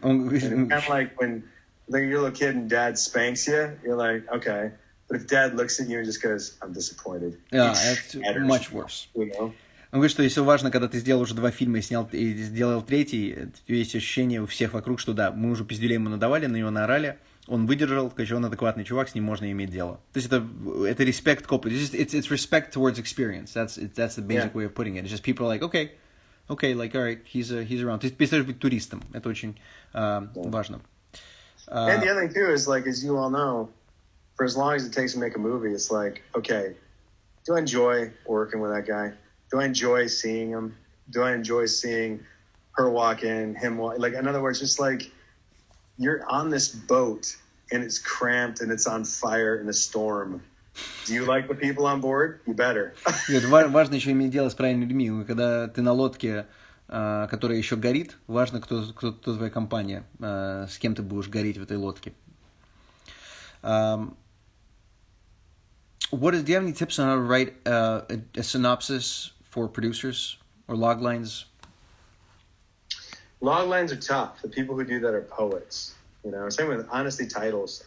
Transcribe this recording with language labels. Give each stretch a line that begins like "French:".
English: And it's kind of like when you're a little kid and dad spanks you, you're like, okay. But if dad looks at you and just goes, I'm disappointed. Yeah, it's much worse.
Russian: Он говорит, что еще важно, когда ты сделал уже 2 фильма и сделал третий, есть ощущение у всех вокруг, что да, мы уже пиздюлей ему надавали, на него наорали, он выдержал, он адекватный чувак, с ним можно иметь дело. То есть это респект к опыту.
English: It's respect towards experience. That's the basic way of putting it. It's just people are like, okay, like, all right, he's around.
Russian: Ты перестаешь быть туристом. Это очень важно.
English: And the other thing too is, like, as you all know, for as long as it takes to make a movie, it's like, okay, do I enjoy working with that guy? Do I enjoy seeing him? Do I enjoy seeing her walk in, him walk? Like, in other words, just like, you're on this boat and it's cramped and it's on fire in a storm. Do you like the people on board? You better.
Russian: Важно еще иметь дело с правильными людьми. Когда ты на лодке, которая еще горит, важно, кто твоя компания, с кем ты будешь гореть в этой лодке.
English: Do you have any tips on how to write a synopsis for producers or log lines? Log lines are tough. The people who do that are poets. Same with honestly titles.